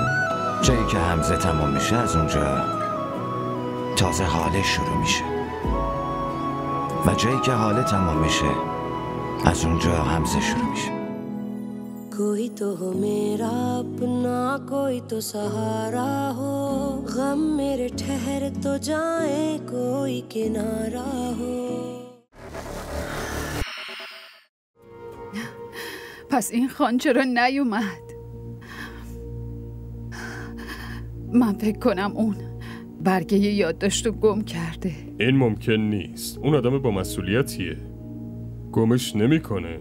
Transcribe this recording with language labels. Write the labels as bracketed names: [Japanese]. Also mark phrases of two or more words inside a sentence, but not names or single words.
[Persian] جایی که همزه تمام میشه از اونجا تازه حاله شروع میشه و جایی که حاله تمام میشه از اونجا همزه شروع میشه. [Urdu] کوئی تو ہو میرا اپنا کوئی تو سہارا ہو غم میرے ٹھہر تو جائیں کوئی کنارہ ہو. [Persian] پس این خان چرا نیومد؟ من فکر کنم اون برگه یادداشت رو گم کرده. این ممکن نیست. اون آدم با مسئولیتیه. گمش نمیکنه.